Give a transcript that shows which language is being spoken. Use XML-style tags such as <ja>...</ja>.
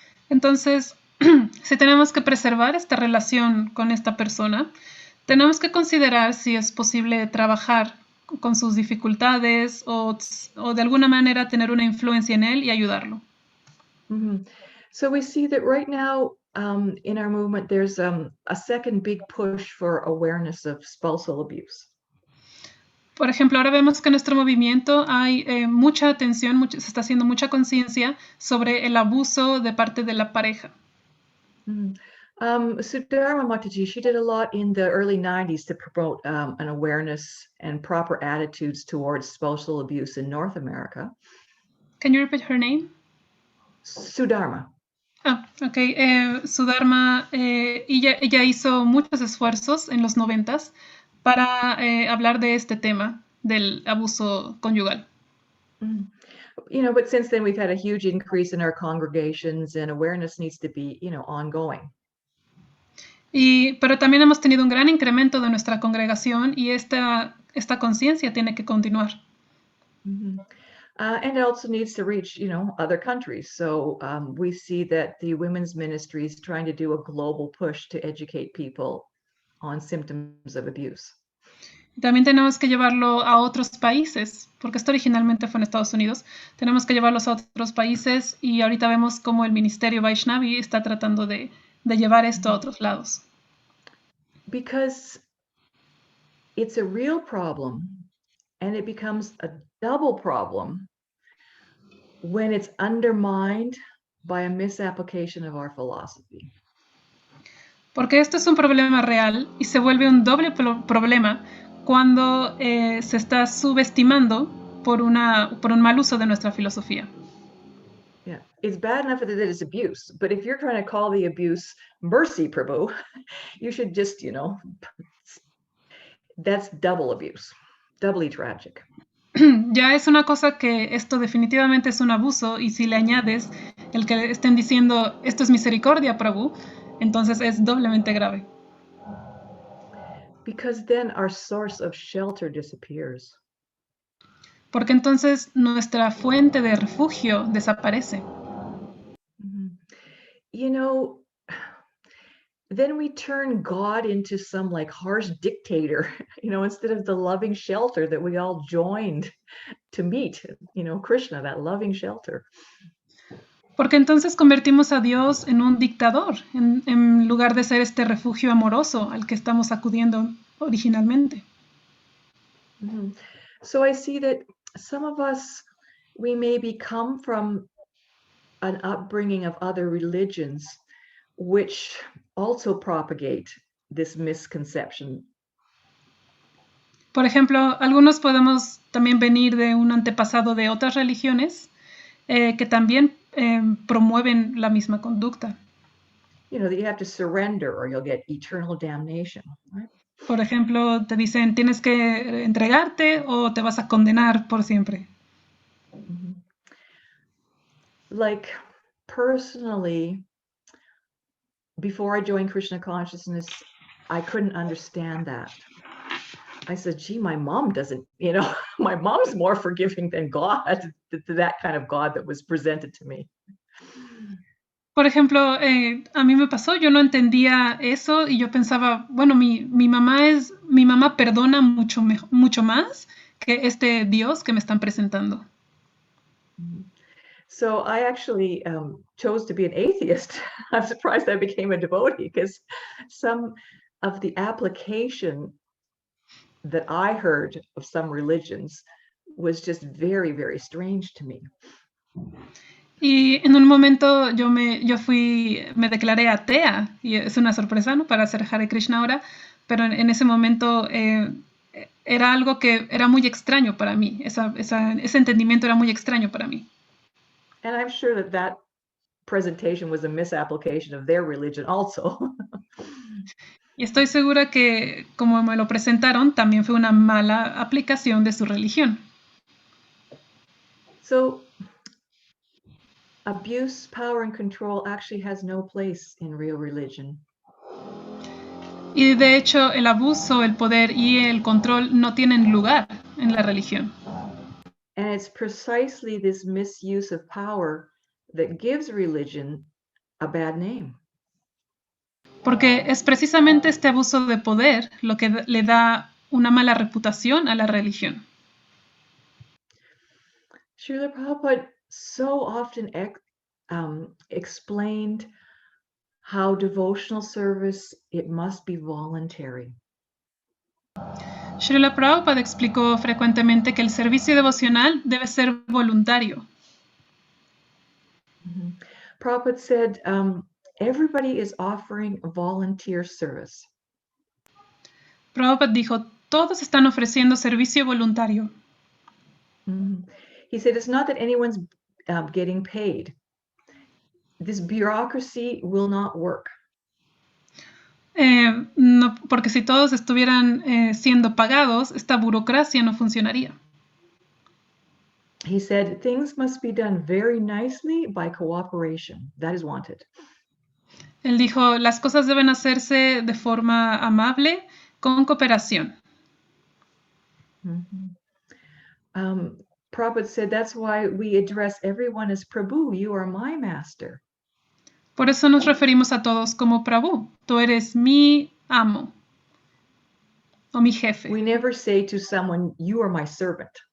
<es>Entonces, si tenemos que preservar esta relación con esta persona, tenemos que considerar si es posible trabajar con sus dificultades o de alguna manera tener una influencia en él y ayudarlo. Mhm.</es> <en>So we see that right now in our movement, there's a second big push for awareness of spousal abuse.</en> <es>Por ejemplo, ahora vemos que en nuestro movimiento hay mucha atención, se está haciendo mucha conciencia sobre el abuso de parte de la pareja. Mhm.</es> <en>Sudharma Mataji, she did a lot in the early 90s to promote an awareness and proper attitudes towards spousal abuse in North America. Can you repeat her name? Sudharma. Ok.</en> <es>Sudharma, ella hizo muchos esfuerzos en los 90s para hablar de este tema del abuso conyugal. Mm.</es> <en>You know, but since then we've had a huge increase in our congregations and awareness needs to be, ongoing.</en> <es>Pero también hemos tenido un gran incremento de nuestra congregación y esta conciencia tiene que continuar. Mhm.</es> <en>And it also needs to reach, other countries. So we see that the women's ministry is trying to do a global push to educate people on symptoms of abuse.</en> <es>También tenemos que llevarlo a otros países, porque esto originalmente fue en Estados Unidos. Tenemos que llevarlos a otros países y ahorita vemos cómo el Ministerio Vaishnavi está tratando de llevar esto a otros lados.</es> <en>Because it's a real problem and it becomes a double problem when it's undermined by a misapplication of our philosophy.</en> <es>Porque esto es un problema real y se vuelve un doble problema cuando se está subestimando por un mal uso de nuestra filosofía.</es> <en>Yeah, it's bad enough that it's abuse, but if you're trying to call the abuse mercy, Prabhu, you should just, that's double abuse, doubly tragic.</en> <es>Ya es una cosa que esto definitivamente es un abuso y si le añades el que estén diciendo esto es misericordia, Prabhu, entonces es doblemente grave.</es> <en>Because then our source of shelter disappears.</en> <es>Porque entonces nuestra fuente de refugio desaparece. Mhm.</es> <en>Then we turn God into some like harsh dictator, instead of the loving shelter that we all joined to meet, Krishna, that loving shelter.</en> <es>Porque entonces convertimos a Dios en un dictador, en lugar de ser este refugio amoroso al que estamos acudiendo originalmente. Mhm.</es> <en>So I see that some of us, we maybe come from an upbringing of other religions, which also propagate this misconception.</en> <es>Por ejemplo, algunos podemos también venir de un antepasado de otras religiones que también promueven la misma conducta.</es> <en>That you have to surrender or you'll get eternal damnation, right?</en> <es>Por ejemplo, te dicen tienes que entregarte o te vas a condenar por siempre. Mm-hmm.</es> <en>Like personally, before I joined Krishna consciousness, I couldn't understand that. I said, gee, my mom doesn't, my mom's more forgiving than God, that kind of God that was presented to me.</en> <es>Por ejemplo, a mí me pasó, yo no entendía eso y yo pensaba, bueno, mi mamá perdona mucho más que este Dios que me están presentando.</es> <en>So I actually chose to be an atheist. I'm surprised I became a devotee because some of the application that I heard of some religions was just very, very strange to me.</en> <es>Y en un momento yo me declaré atea, y es una sorpresa, ¿no? Para hacer Hare Krishna ahora, pero en ese momento era algo que era muy extraño para mí, ese entendimiento era muy extraño para mí.</es> <en>And I'm sure that presentation was a misapplication of their religion also.</en> <es>Y estoy segura que, como me lo presentaron, también fue una mala aplicación de su religión.</es> <en>So, abuse, power, and control actually has no place in real religion.</en> <es>Y de hecho, el abuso, el poder y el control no tienen lugar en la religión.</es> <en>And it's precisely this misuse of power that gives religion a bad name.</en> <es>Porque es precisamente este abuso de poder lo que le da una mala reputación a la religión.</es> <en>Srila Prabhupada so often explained how devotional service, it must be voluntary.</en> <es>Srila Prabhupada explicó frecuentemente que el servicio devocional debe ser voluntario.</es> <en>Prabhupada said, everybody is offering a volunteer service.</en> <es>Prabhupada dijo, todos están ofreciendo servicio voluntario.</es> <en>He said, it's not that anyone's getting paid. This bureaucracy will not work.</en> <es>No, porque si todos estuvieran siendo pagados, esta burocracia no funcionaría.</es> <en>He said, things must be done very nicely by cooperation. That is wanted.</en> <es>Él dijo, las cosas deben hacerse de forma amable, con cooperación.</es> <en>Prabhupada said, that's why we address everyone as Prabhu, you are my master.</en> <es>Por eso nos referimos a todos como Prabhu. Tú eres mi amo o mi jefe.</es> <en>We never say to someone, you are my servant.</en>